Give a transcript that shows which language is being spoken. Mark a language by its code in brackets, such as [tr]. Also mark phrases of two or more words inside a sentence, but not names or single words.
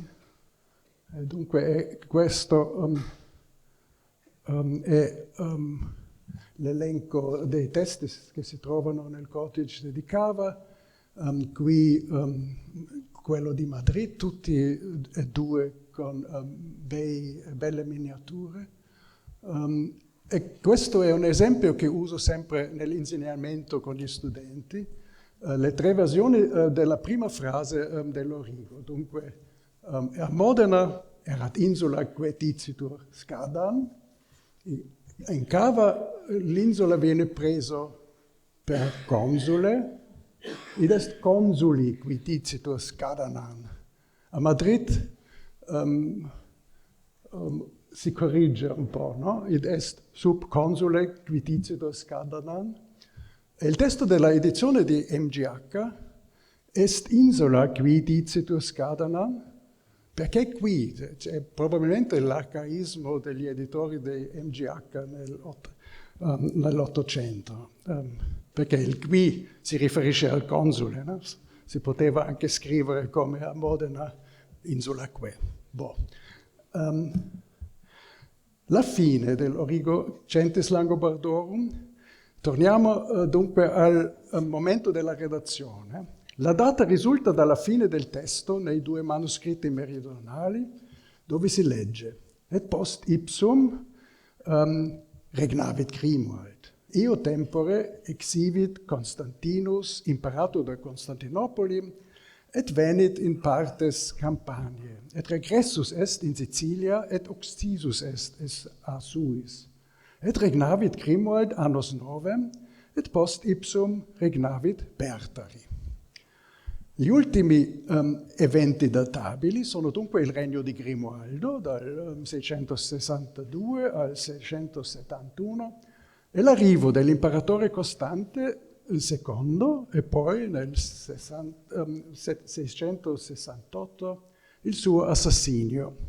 [it] Dunque questo è l'elenco dei testi che si trovano nel Codice di Cava, qui quello di Madrid, tutti e 2 con belle miniature. E questo è un esempio che uso sempre nell'insegnamento con gli studenti, le 3 versioni della prima frase dell'Origo. Dunque, a Modena [la] erat insula quaeticitur Scadan, [it] in Cava l'isola viene preso per consule, [la] id est consuli quaeticitur Scadanan. [it] A Madrid si corrige un po', no? [la] Id est sub consule quaeticitur Scadanan. [it] E il testo della edizione di MGH [la] est insula qui dicitur Scadanan, [it] perché qui c'è probabilmente l'arcaismo degli editori di MGH nell'Ottocento, perché il qui si riferisce al console, no? Si poteva anche scrivere come a Modena [la] insula que. [it] La fine dell'Origo Gentis Langobardorum. Torniamo dunque al momento della redazione. La data risulta dalla fine del testo nei 2 manoscritti meridionali, dove si legge [la] et post ipsum regnavit Grimoald. Eo tempore exivit Constantinus, imperator de Constantinopoli, et venit in partes Campaniae, et regressus est in Sicilia, et uxtisus est a suis. Et regnavit Grimoald annos novem, et post ipsum regnavit Bertari. [it] Gli ultimi eventi databili sono dunque il regno di Grimoaldo, dal 662 al 671, e l'arrivo dell'imperatore Costante II, e poi nel 668 il suo assassinio.